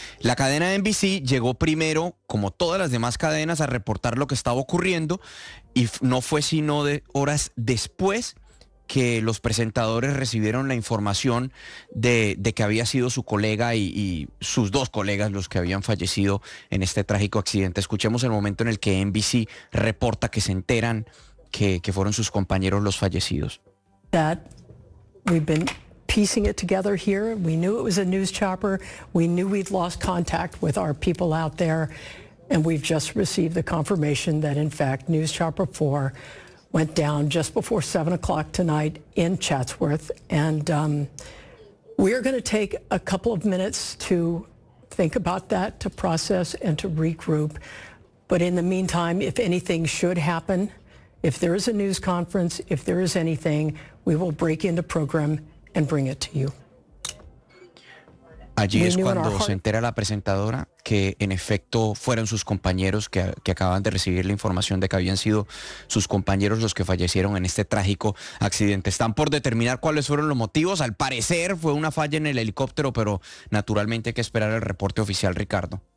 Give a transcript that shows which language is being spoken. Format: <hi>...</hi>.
<es>La cadena de NBC llegó primero, como todas las demás cadenas, a reportar lo que estaba ocurriendo, y no fue sino de horas después que los presentadores recibieron la información de que había sido su colega y sus 2 colegas los que habían fallecido en este trágico accidente. Escuchemos el momento en el que NBC reporta que se enteran que fueron sus compañeros los fallecidos.</es> <en>Dad, we've been piecing it together here. We knew it was a news chopper. We knew we'd lost contact with our people out there. And we've just received the confirmation that in fact News Chopper 4 went down just before 7 o'clock tonight in Chatsworth. And we are going to take a couple of minutes to think about that, to process and to regroup. But in the meantime, if anything should happen, if there is a news conference, if there is anything, we will break into program and bring it to you.</en> <es>Allí es cuando se entera la presentadora que en efecto fueron sus compañeros que acaban de recibir la información de que habían sido sus compañeros los que fallecieron en este trágico accidente. Están por determinar cuáles fueron los motivos. Al parecer fue una falla en el helicóptero, pero naturalmente hay que esperar el reporte oficial, Ricardo.</es>